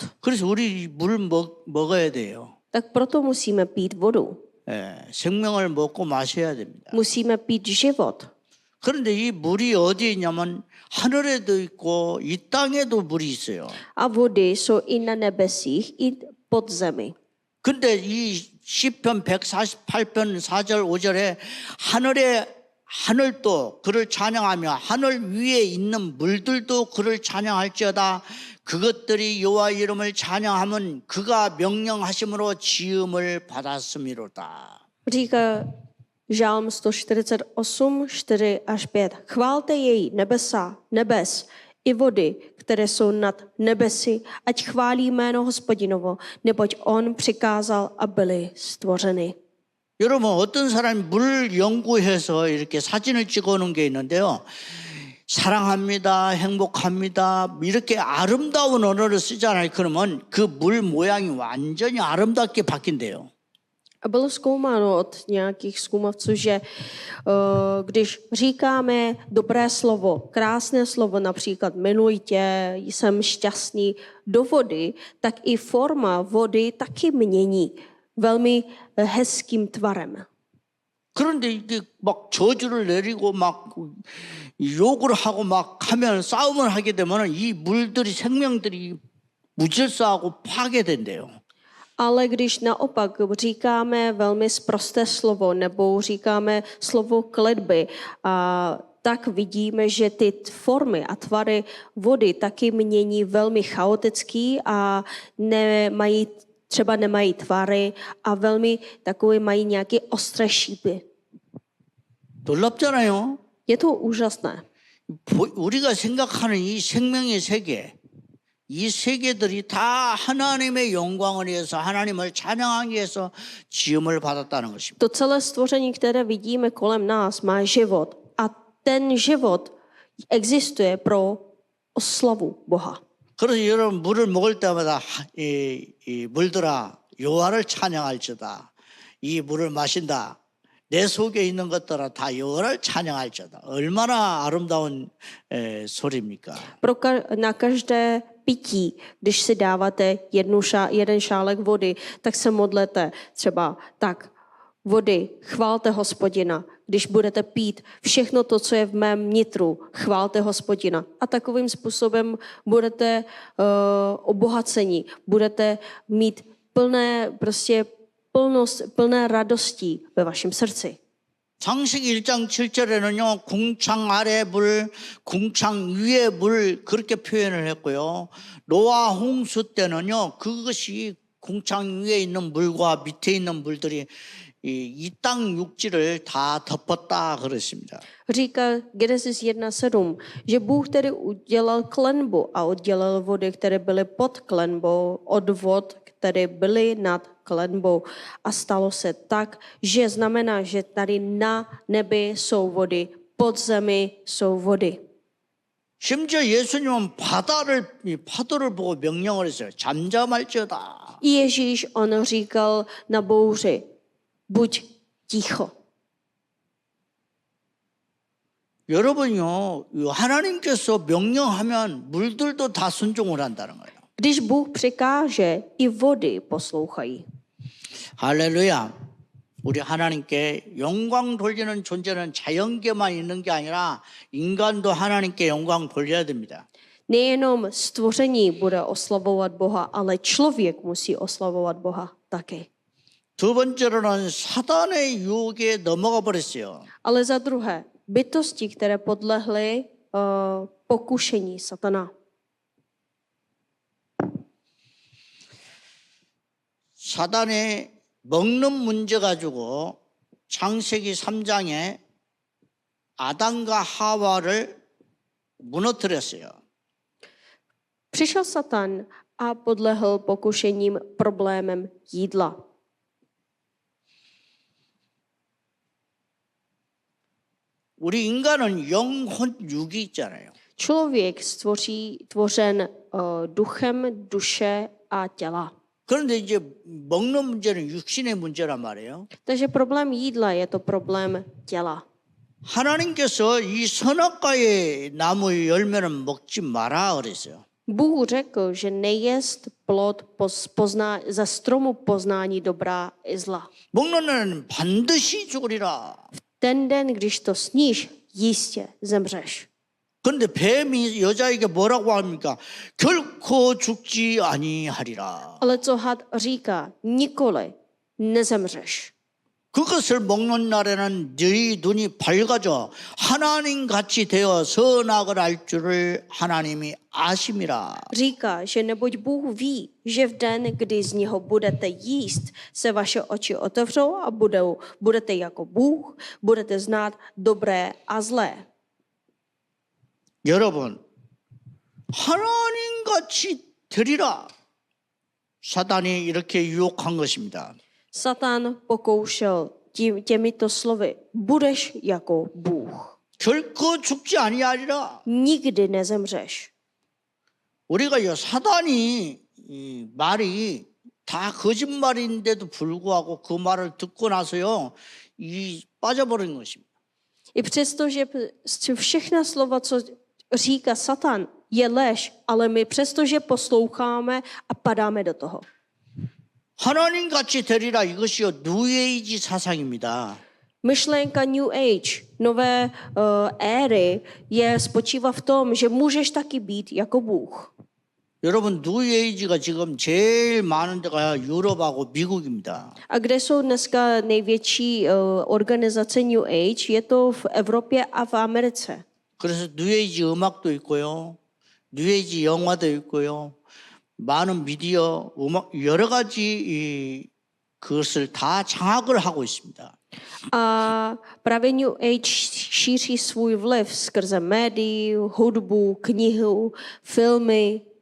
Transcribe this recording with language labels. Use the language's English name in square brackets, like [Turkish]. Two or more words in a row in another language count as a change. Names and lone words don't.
[Korean] 그래서 우리 물 먹어야 돼요. [Czech] Tak proto musíme pít vodu. [Korean] 생명을 먹고 마셔야 됩니다. [Czech] Musíme pít život. [Korean] 그런데 이 물이 어디에 있냐면 하늘에도 있고 이 땅에도 물이 있어요. [Czech] A vody jsou i na nebesích, i pod zemi. [Korean] 근데 이 시편 148편 4절 5절에 하늘도 그를 찬양하며 하늘 위에 있는 물들도 그를 찬양할지어다. 그것들이 여호와 이름을 찬양하면 그가 명령하심으로 지음을 받았음이로다. [Czech] Říká Žálm 148, 4 až 5. Chválte jej nebes i vody, které jsou nad nebesy, ať chválí jméno Hospodinovo, neboť on přikázal a byly stvořeny. [Korean] 여러분 어떤 사람이 물 연구해서 이렇게 사진을 찍어놓은 게 있는데요. 사랑합니다, 행복합니다 이렇게 아름다운 언어를 쓰잖아요. 그러면 그 물 모양이 완전히 아름답게 바뀐대요. [Czech] A bylo zkoumáno od nějakých zkoumavců, že když říkáme dobré slovo, krásné slovo, například miluji tě, jsem šťastný, do vody, tak i forma vody taky mění velmi hezkým tvarem. [Korean] 그런데 이게 막 저주를 내리고 막 욕을 하고 막 하면 싸움을 하게 되면 이 물들이 생명들이 무질서하고 파괴된대요. [Czech] Ale když naopak říkáme velmi sprosté slovo nebo říkáme slovo kletby, tak vidíme, že ty formy a tvary vody taky mění velmi chaotický a třeba nemají tvary a velmi takové mají nějaké ostré šípy. [Korean] 놀랍잖아요. [Czech] Je to úžasné. [Korean] 우리가 생각하는 이 생명의 세계, 이 세계들이 다 하나님의 영광을 위해서 하나님을 찬양하기 위해서 지음을 받았다는 것입니다. [Czech] To celé stvoření, které vidíme kolem nás, má život a ten život existuje pro oslavu Boha. [Korean] 그래서 여러분 물을 먹을 때마다 이 물들아 여호와를 찬양할지어다. 이 물을 마신다. 내 속에 있는 것들아 다 여호와를 찬양할지어다. 얼마나 아름다운 소리입니까? [Czech] Na každé pití, když si dáváte jeden šálek vody, tak se modlete třeba tak. Vody, chválte Hospodina. Když budete pít všechno to, co je v mém nitru, chválte Hospodina. A takovým způsobem budete obohaceni, budete mít plné radostí ve vašem srdci. [Korean] 창세기 1장 7절에는요. 궁창 아래 물, 궁창 위에 물 그렇게 표현을 했고요. 노아 홍수 때는요. 그것이 궁창 위에 있는 물과 밑에 있는 물들이 이 땅 육지를 다 덮었다 그랬습니다. [Czech] Říká Genesis 1:7, že Bůh tedy udělal klenbu a oddělil vody, které byly pod klenbou, od vod, které byly nad klenbou. A stalo se tak, že znamená, že tady na nebi jsou vody, pod zemi jsou vody. [Korean] 심지어 예수님은 파도를 보고 명령을 했어요. 잠잠할지어다. [Czech] Ježíš, on říkal na bouři, buď ticho. [Korean] 여러분요, 하나님께서 명령하면 물들도 다 순종을 한다는 거예요. [Czech] Když Bůh přikáže, i vody poslouchají. [Korean] 할렐루야. 우리 하나님께 영광 돌리는 존재는 자연계만 있는 게 아니라 인간도 하나님께 영광 돌려야 됩니다. [Czech] Nejenom stvoření bude oslavovat Boha, ale člověk musí oslavovat Boha taky. [Korean] 두 번째로는 사단의 유혹에 넘어가 버렸어요. [Czech] Ale za druhé, bytosti, které podlehly pokušení satana. [Korean] 사단의 먹는 문제 가지고 창세기 3장에 아담과 하와를 무너뜨렸어요. [Czech] Přišel Satan a podlehl pokušením problémem jídla. [Korean] 우리 인간은 영혼 육이 있잖아요. [Czech] Člověk tvořen duchem, duše a těla. [Korean] 그런데 이제 먹는 문제는 육신의 문제란 말이에요. [Czech] Takže problém jídla je to problém těla. [Korean] 하나님께서 이 선악과의 나무의 열매는 먹지 마라 그랬어요. [Czech] Bůh řekl, že nejest plod ze stromu poznání dobrá i zla. [Korean] 먹는 날은 반드시 죽으리라. [Czech] Ten den, když to sníš, jistě zemřeš. [Korean] 그런데 뱀이 여자에게 뭐라고 합니까? 결코 죽지 아니하리라. [Czech] Ale co had říká? Nikoli nezemřeš. [Korean] 그것을 먹는 날에는 너희 눈이 밝아져 하나님 같이 되어 선악을 알 줄을 하나님이 아심이라. [Czech] Říká, že neboť Bůh ví, že v den, kdy z něho budete jíst, se vaše oči otevřou a budete jako Bůh, budete znát dobré a zlé. [Korean] 여러분, 하나님 같이 되리라. 사단이 이렇게 유혹한 것입니다. [Czech] Satan pokoušel těmito slovy, budeš jako Bůh. [Korean] 결코 죽지 아니하리라. [Czech] Nikdy nezemřeš. [Korean] 우리가 이 사단이 이 말이 다 거짓말인데도 불구하고 그 말을 듣고 나서요, 이 빠져버린 것입니다. [Czech] I přesto, že všechna slova, co říká Satan, je lež, ale my přesto, že posloucháme a padáme do toho. [Korean] 하나님 같이 되리라 이것이요 뉴에이지 사상입니다. [Czech] Myšlenka [English] New Age, [Czech] nové éry, spočívá v tom, že můžeš taky být jako Bůh. [Korean] 여러분 뉴에이지가 지금 제일 많은 데가 유럽하고 미국입니다. [Czech] A kde jsou dneska největší organizace [English] New Age? [Czech] Je to v Evropě a v Americe. [Korean] 그래서 뉴에이지 음악도 있고요. 뉴에이지 영화도 있고요. 많은 미디어, 음악 여러 가지 그것을 다 장악을 하고 있습니다. [Czech] A právě [English] New Age [Czech] šíří svůj vliv skrze médii, hudbu, knihu, filmy.